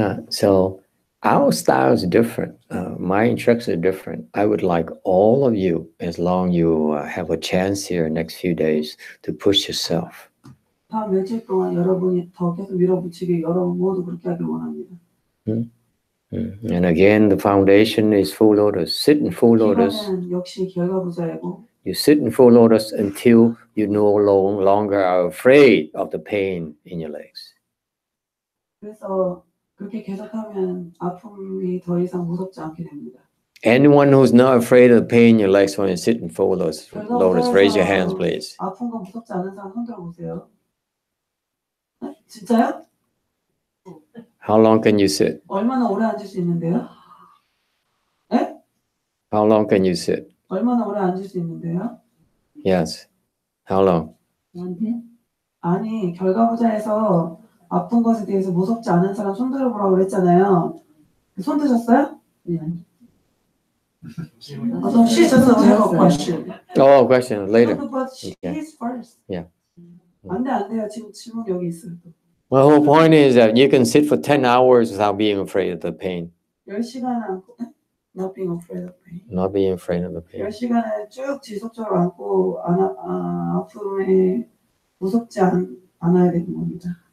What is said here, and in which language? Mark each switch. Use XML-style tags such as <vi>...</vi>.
<en>So our style is different. My instructions are different. I would like all of you, as long you have a chance here next few days, to push yourself.</en> <ko>다음 며칠 동안 여러분이 더 계속 밀어붙이게 여러분 모두 그렇게 하길 원합니다.</ko> <en>And again, the foundation is full lotus. Sit in full lotus.</en> <ko>기반은 역시 결과부자이고</ko> <en>You sit in full lotus until you no longer are afraid of the pain in your legs.</en> <ko>그래서 그렇게 계속하면 아픔이 더 이상 무섭지 않게 됩니다.</ko> <en>Anyone who's not afraid of the pain in your legs when you sit in full lotus, raise your hands, please.</en> <ko>아픈 거 무섭지 않은 사람 손 들어보세요. 진짜요?</ko> <en>How long can you sit?</en> <ko>얼마나 오래 앉을 수 있는데요? 에?</ko> <en>How long can you sit?</en> <ko>얼마나 오래 앉을 수 있는데요?</ko> <en>Yes. How long?</en> <ko>저한테 아니, 결과부자에서 아픈 것에 대해서 무섭지 않은 사람 손 들어보라고 그랬잖아요. 손 드셨어요? 네.</ko> <en>So she doesn't have a question. Oh, question later. But she is first. Yeah.</en> <ko>안 돼요. 지금 질문 여기 있어요.</ko> <en>My whole point is that you can sit for 10 hours without being afraid of the pain.</en> <ko>10시간 안고</ko> <en>not being afraid of pain. Not being afraid of the pain.</en> <ko>10시간을 쭉 지속적으로 안고 아픔에 무섭지 않아야 되는 겁니다.</ko>